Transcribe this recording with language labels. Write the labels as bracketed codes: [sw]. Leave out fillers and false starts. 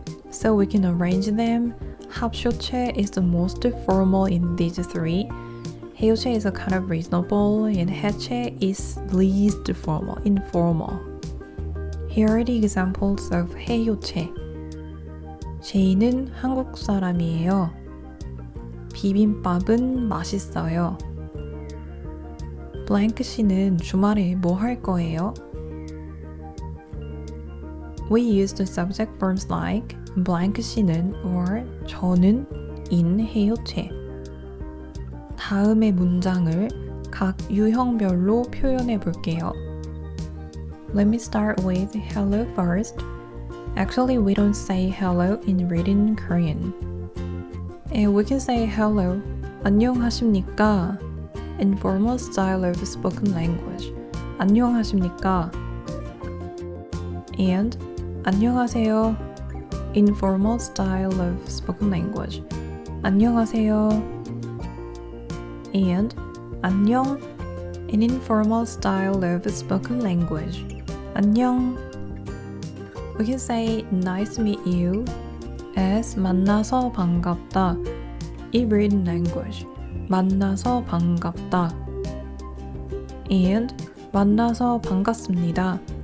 [en] So we can arrange them. 합쇼체 is the most formal in these three. 해요체 is a kind of reasonable, and 해체 is least formal, informal. Here are the examples of 해요체. [ko] 제이는 한국 사람이에요. 비빔밥은 맛있어요. 블랭크 씨는 주말에 뭐 할 거예요? [en] We use the subject verbs like 블랭크 씨는 or 저는 in 해요체. [ko] 다음의 문장을 각 유형별로 표현해 볼게요. [en] Let me start with hello first. Actually, we don't say hello in written Korean. And we can say hello, [ko] 안녕하십니까? [en] Informal style of spoken language. [ko] 안녕하십니까? [en] And [ko] 안녕하세요. [en] Informal style of spoken language. 안녕하세요. And 안녕. An informal style of spoken language. 안녕. We can say nice to meet you as [ko] 만나서 반갑다 [en] in written language. [ko] 만나서 반갑다. And 만나서 반갑습니다.